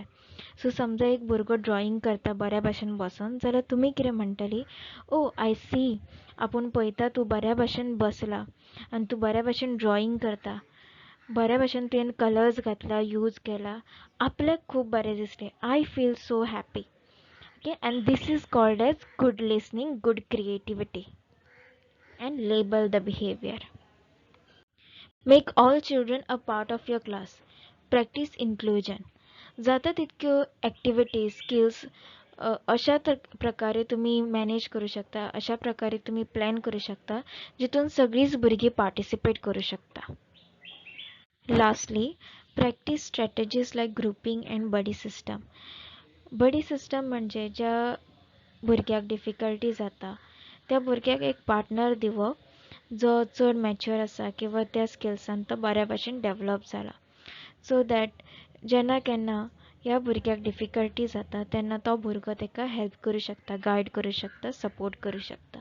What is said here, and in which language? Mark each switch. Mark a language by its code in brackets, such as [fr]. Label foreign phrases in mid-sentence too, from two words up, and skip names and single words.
[kok] सो समजा एक भुरगो ड्रॉइंग करता बऱ्या भाशेन बसून जाल्यार तुमी कितें म्हणटली, [en] oh I see, [kok] आपूण पळयता तूं बऱ्या भाशेन बसला आनी तूं बऱ्या भाशेन ड्रॉइंग करता, बऱ्या भाशेन तुवें कलर्स घातला, यूज केला, आपल्याक खूब बरें दिसलें, [en] I feel so happy. OK, and this is called as good listening, good creativity. And label the behavior. Make all children a part of your class. practice inclusion. [kok] जाता तितक्यो [en] activities, skills [kok] अशा प्रकारे तुम्ही मॅनेज करू शकता, अशा प्रकारे तुम्ही प्लॅन करू शकता जितून सगळीच भुरगीं पार्टिसिपेट करू शकता. [en] Lastly, practice strategies like grouping and buddy system. buddy system [kok] म्हणजे ज्या भुरग्याक डिफिकल्टी जाता त्या भुरग्याक एक पार्टनर दिवप जो चड मॅच्युअर आसा किंवा त्या स्किल्सान तो बऱ्या भाशेन डेवलप जाला, [en] so that [kok] जेन्ना केन्ना ह्या भुरग्याक डिफिकल्टी जाता तेन्ना तो भुरगो ताका हेल्प करू शकता, गायड करू शकता, सपोर्ट करू शकता.